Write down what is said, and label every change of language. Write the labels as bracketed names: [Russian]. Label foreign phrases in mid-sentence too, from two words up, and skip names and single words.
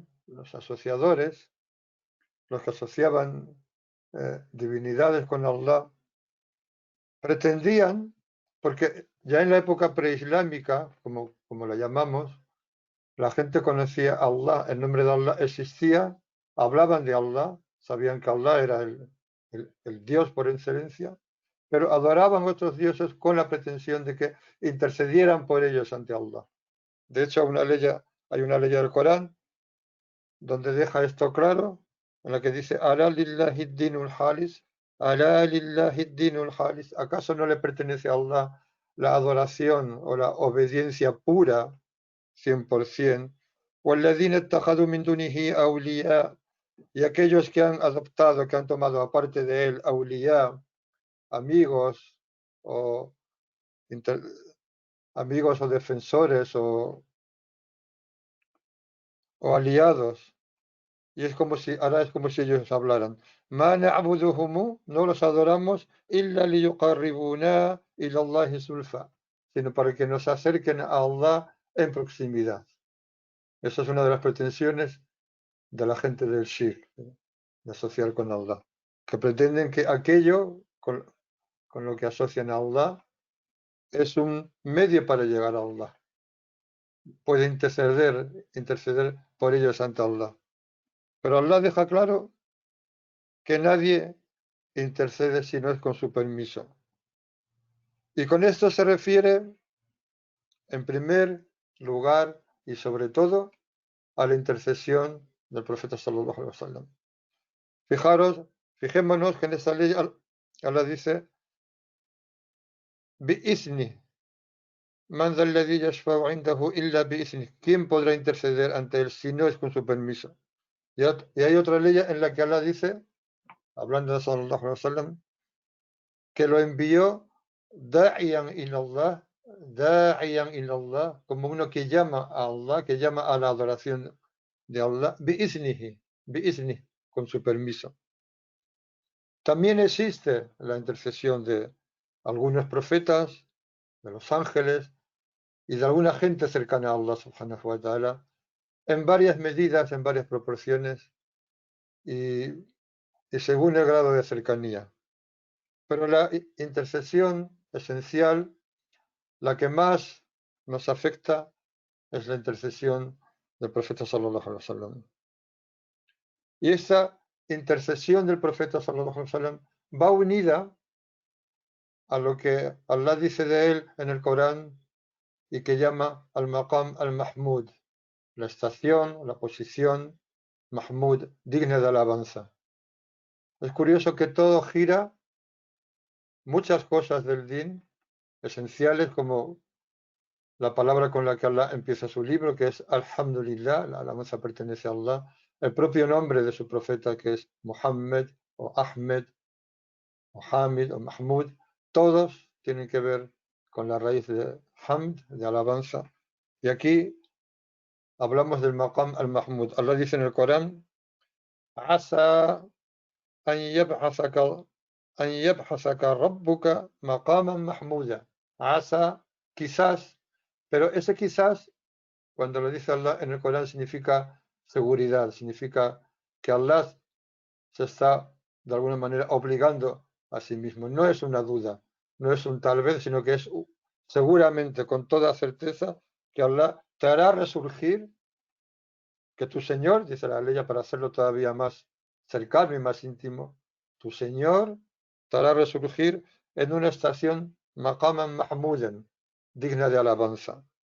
[Spanish] los asociadores, los que asociaban divinidades con Allah, pretendían, porque ya en la época preislámica, como la llamamos, la gente conocía a Allah, el nombre de Allah existía, hablaban de Allah, sabían que Allah era el Dios por excelencia, pero adoraban otros dioses con la pretensión de que intercedieran por ellos ante Allah. De hecho, hay una ley del Corán donde deja esto claro, en la que dice: [Arabic] "ألا لله الدين الخالص، ألا لله الدين الخالص". [Spanish] ¿Acaso no le pertenece a Allah la adoración o la obediencia pura 100%? [Arabic] "والذين اتخذوا من دونه أولياء", [Spanish] y aquellos que han adoptado, que han tomado aparte de él awliya, amigos o inter- amigos o defensores o aliados. Y ahora es como si ellos hablaran. [Arabic] "ما نعبدهم", [Spanish] no los adoramos, [Arabic] "إلا ليقربونا إلى الله زلفى", [Spanish] sino para que nos acerquen a Allah en proximidad. Esa es una de las pretensiones de la gente del shirk, de asociar con Allah, que pretenden que aquello con lo que asocian a Allah es un medio para llegar a Allah. Puede interceder por ellos ante Allah. Pero Allah deja claro que nadie intercede si no es con su permiso. Y con esto se refiere, en primer lugar y sobre todo, a la intercesión del profeta [Arabic] صلى الله عليه وسلم. [Spanish] Fijémonos que en esta ley Allah dice: [Arabic] "بإذنه، من ذا الذي يشفع عنده إلا بإذنه". [Spanish] ¿Quién podrá interceder ante él si no es con su permiso? Y hay otra ley en la que Allah dice, hablando de [Arabic] صلى الله عليه وسلم, [Spanish] que lo envió [Arabic] داعيا إلى الله, [Spanish] como uno que llama a Allah, que llama a la adoración de Allah, bi'iznihi, con su permiso. También existe la intercesión de algunos profetas, de los ángeles y de alguna gente cercana a Allah [Arabic] سبحانه وتعالى, [Spanish] en varias medidas, en varias proporciones y según el grado de cercanía. Pero la intercesión esencial, la que más nos afecta, es la intercesión del profeta [Arabic] صلى الله عليه وسلم. [Spanish] Y esa intercesión del profeta [Arabic] صلى الله عليه وسلم [Spanish] va unida a lo que Allah dice de él en el Corán y que llama [Arabic] المقام المحمود, [Spanish] la estación, la posición Mahmud, digna de alabanza. Es curioso que todo gira, muchas cosas del din, esenciales, como la palabra con la que Allah empieza su libro, que es Alhamdulillah, la alabanza pertenece a Allah, el propio nombre de su profeta, que es Muhammad o Ahmed o Hamid o Mahmud, todos tienen que ver con la raíz de Hamd, de alabanza. Y aquí hablamos del [Arabic] مقام المحمود. [Spanish] Allah dice en el Corán, [Arabic] عسى أن يبعثك أن يبعثك ربك مقاما محمودا. [Spanish] Asa, quizás, pero ese quizás, cuando lo dice Allah en el Corán, significa seguridad, significa que Allah se está de alguna manera obligando a sí mismo. No es una duda, no es un tal vez, sino que es seguramente, con toda certeza, que Allah te hará resurgir, que tu Señor, dice la ley para hacerlo todavía más cercano y más íntimo, tu Señor te hará resurgir en una estación [Arabic] مقاما محمودا, [Spanish] digna de alabanza.